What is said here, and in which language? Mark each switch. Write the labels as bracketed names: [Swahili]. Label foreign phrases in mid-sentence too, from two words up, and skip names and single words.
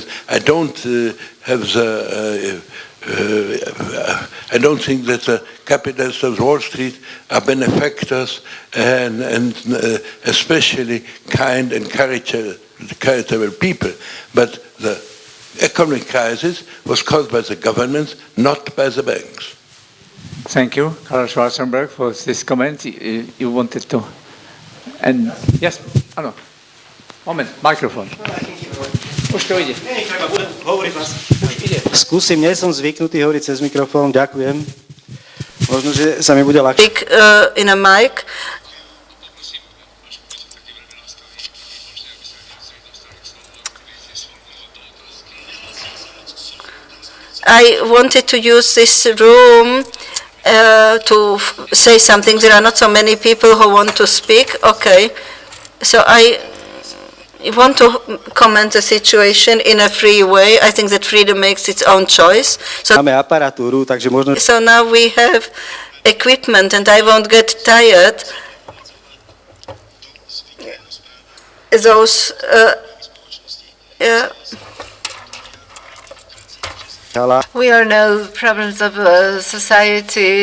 [English] I don't I don't think that the capitalists of Wall Street are benefactors and especially kind and charitable people. But the economic crisis was caused by the governments, not by the banks. Thank you, Karl Schwarzenberg, for this comment. You wanted to... And yes, no. Moment, microphone. [Slovak] Už to ide. Skúsim, nie som zvyknutý hovoriť cez mikrofón, ďakujem. Možno, že sa mi bude ľahšie. [English] Speak in a mic. I wanted to use this room to say something. There are not so many people who want to speak. Okay. So I want to comment the situation in a free way. I think that freedom makes its own choice. [Slovak] Máme aparatúru, takže možno... [English] So now we have equipment and I won't get tired. Those... We all know problems of society.